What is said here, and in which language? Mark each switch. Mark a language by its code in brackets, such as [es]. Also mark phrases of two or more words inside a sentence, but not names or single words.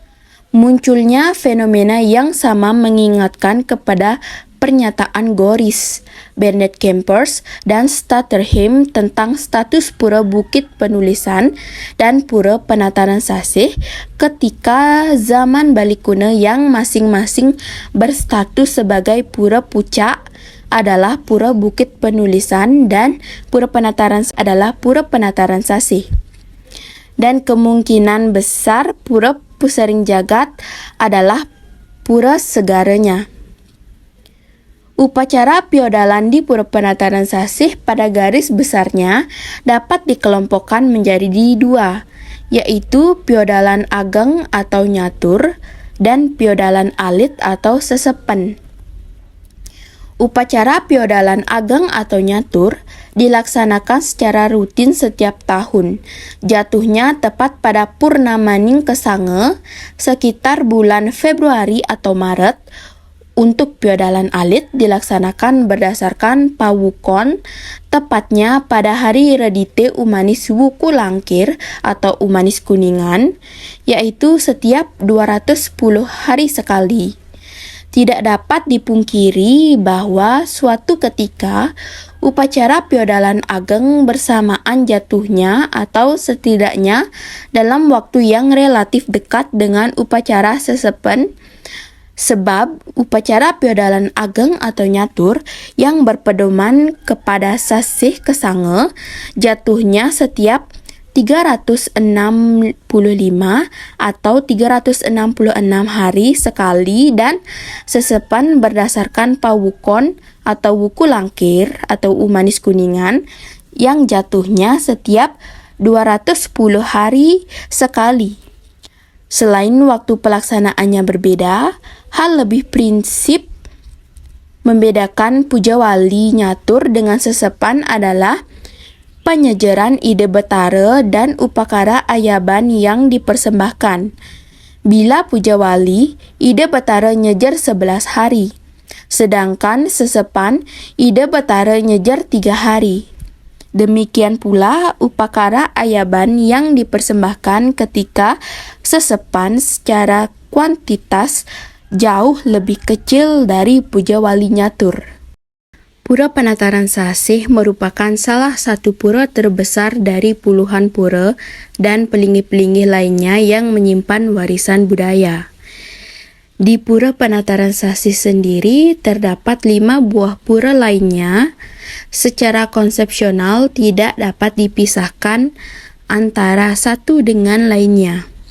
[id] Munculnya fenomena yang sama mengingatkan kepada pernyataan Goris, Bernard Kempers, dan Stutterheim tentang status pura Bukit Penulisan dan pura Penataran Sasih ketika zaman balik kuna yang masing-masing berstatus sebagai pura puncak adalah pura Bukit Penulisan dan pura Penataran adalah pura Penataran Sasih. Dan kemungkinan besar pura Pusering Jagat adalah pura segaranya. Upacara piodalan di Pura Penataran Sasih pada garis besarnya dapat dikelompokkan menjadi dua, yaitu piodalan ageng atau nyatur dan piodalan alit atau sesepen. Upacara piodalan ageng atau nyatur dilaksanakan secara rutin setiap tahun. Jatuhnya tepat pada Purnamaning Kesange sekitar bulan Februari atau Maret. Untuk piodalan alit dilaksanakan berdasarkan pawukon, tepatnya pada hari Redite Umanis Wuku Langkir atau Umanis Kuningan, yaitu setiap 210 hari sekali. Tidak dapat dipungkiri bahwa suatu ketika upacara piodalan ageng bersamaan jatuhnya atau setidaknya dalam waktu yang relatif dekat dengan upacara sesepen, sebab upacara piodalan ageng atau nyatur yang berpedoman kepada sasih kesange jatuhnya setiap 365 atau 366 hari sekali dan sesepan berdasarkan pawukon atau wuku langkir atau umanis kuningan yang jatuhnya setiap 210 hari sekali. Selain waktu pelaksanaannya berbeda, hal lebih prinsip membedakan puja wali nyatur dengan sesepan adalah penyejeran ide betara dan upakara ayaban yang dipersembahkan. Bila puja wali, ide betara nyejer 11 hari, sedangkan sesepan ide betara nyejer 3 hari. Demikian pula upakara ayaban yang dipersembahkan ketika sesepan secara kuantitas jauh lebih kecil dari puja wali nyatur. Pura Penataran Sasih merupakan salah satu pura terbesar dari puluhan pura dan pelinggih-pelinggih lainnya yang menyimpan warisan budaya. Di Pura Penataran Sasih sendiri terdapat 5 buah pura lainnya. Secara konsepsional tidak dapat dipisahkan antara satu dengan lainnya.